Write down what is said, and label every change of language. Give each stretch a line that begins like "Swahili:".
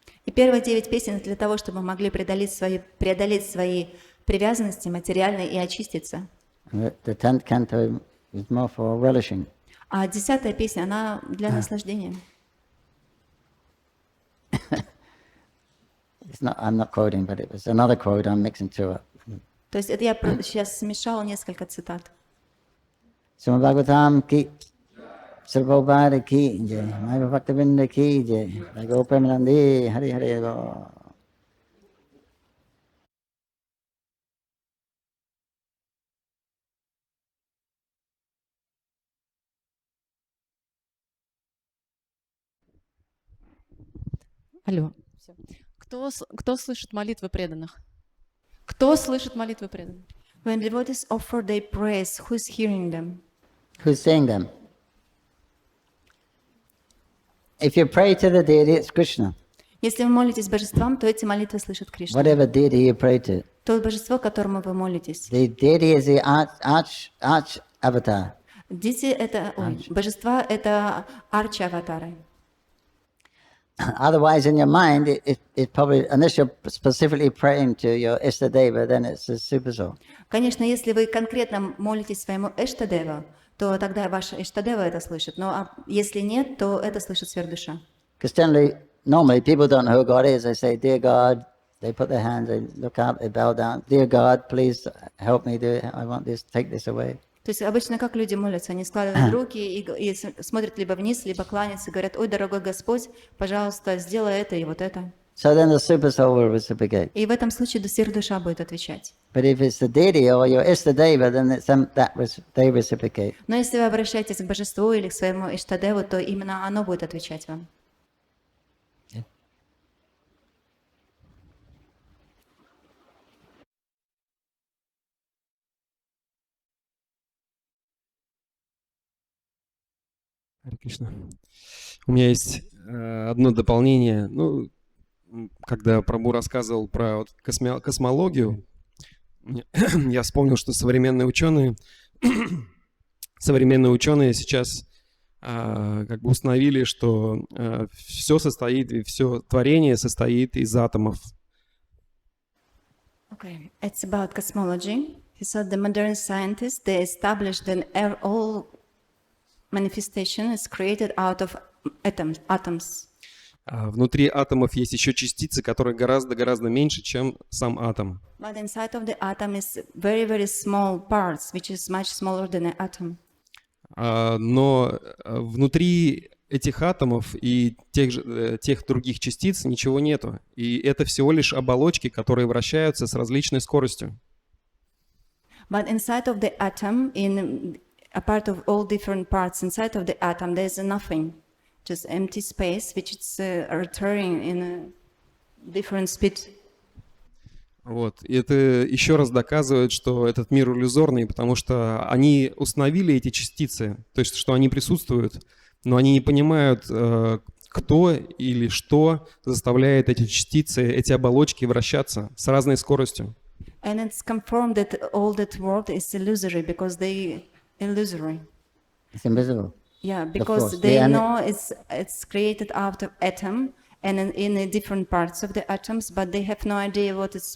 Russian: И первые 9 песен для того, чтобы мы могли преодолеть свои привязанности материальные и очиститься.
English: The 10th canto is more for relishing.
Russian: А 10-я песня, она для наслаждения.
English: I'm not quoting, but it was another quote. I'm mixing two up.
Russian: То есть это я сейчас смешала несколько цитат.
Sanskrit: Shrimad Bhagavatam ki, Shri Prabhu ki, Maya Bhaktivinoda ki, Bhagavad Premanandi, Hari Hari Go.
Russian: Алло. Всё. Кто слышит молитвы преданных? Кто слышит молитвы преданных?
English: When devotees offer their praise, who is hearing them? Who's saying them? If you pray to the deity, it's Krishna.
Russian: Если вы молитесь божествам, то эти молитвы слышит Кришна.
English: Whatever deity you pray to.
Russian: То божество, которому вы молитесь.
English: The deity is the arch avatar.
Russian: Божества — это арча-аватары.
English: Otherwise, in your mind, it probably, unless you're specifically praying to your Ishtadeva, then it's a supersoul.
Russian: Конечно, если вы конкретно молитесь своему Эштадеву, то тогда ваш Эштадева это слышит. Но если нет, то это слышит сверхдуша.
English: Because normally, people don't know who God is. They say, "Dear God," they put their hands, they look up, they bow down. "Dear God, please help me do it. I want this. Take this away."
Russian: То есть обычно как люди молятся, они складывают руки и смотрят либо вниз, либо кланяются, и говорят: «Ой, дорогой Господь, пожалуйста, сделай это и вот это».
English: So then the super soul will reciprocate.
Russian: И в этом случае сверхдуша будет отвечать.
English: But if it's the deity or your Istadeva, then they reciprocate.
Russian: Но если вы обращаетесь к божеству или к своему Иштадеву, то именно оно будет отвечать вам. Харе Кришна. У меня есть одно дополнение. Ну, когда Прабху рассказывал про вот космологию, я вспомнил, что современные ученые сейчас как бы установили, что все творение состоит из атомов.
English: Okay, it's about cosmology. He said the modern scientists, they established that all manifestation is created out of atoms.
Russian: Внутри атомов есть еще частицы, которые гораздо меньше, чем сам атом.
English: But inside of the atom is very, very small parts, which is much smaller than an atom.
Russian: Но внутри этих атомов и тех других частиц ничего нету. И это всего лишь оболочки, которые вращаются с различной скоростью.
English: But inside of the atom, in a part of all different parts inside of the atom, there is nothing, just empty space, which is returning in a different speed.
Russian: Вот. И это еще раз доказывает, что этот мир иллюзорный, потому что они установили эти частицы, то есть что они присутствуют, но они не понимают, кто или что заставляет эти частицы, эти оболочки вращаться с разной скоростью.
English: And it's confirmed that all that world is illusory because they illusory. It's invisible. Yeah, force, because the they ener- know it's created out of atom and in the different parts of the atoms, but they have no idea what.